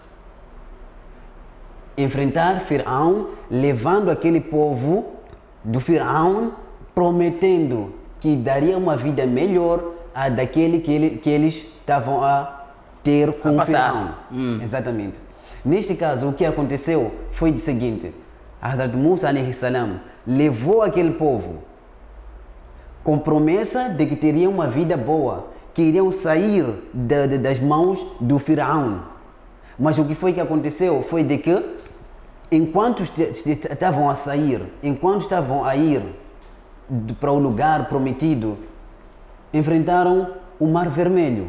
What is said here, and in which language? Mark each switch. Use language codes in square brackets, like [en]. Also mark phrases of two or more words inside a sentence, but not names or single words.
[pt] Enfrentar Firaun, levando aquele povo do Firaun, prometendo que daria uma vida melhor a daquele que eles estavam a ter com o Firaun. Exatamente. Neste caso, o que aconteceu foi o seguinte: Hazrat Musa [ar] عليه السلام [pt] levou aquele povo com promessa de que teriam uma vida boa, que iriam sair das mãos do Firaun. Mas o que foi que aconteceu foi de que enquanto estavam a sair, enquanto estavam a ir para o lugar prometido, enfrentaram o Mar Vermelho.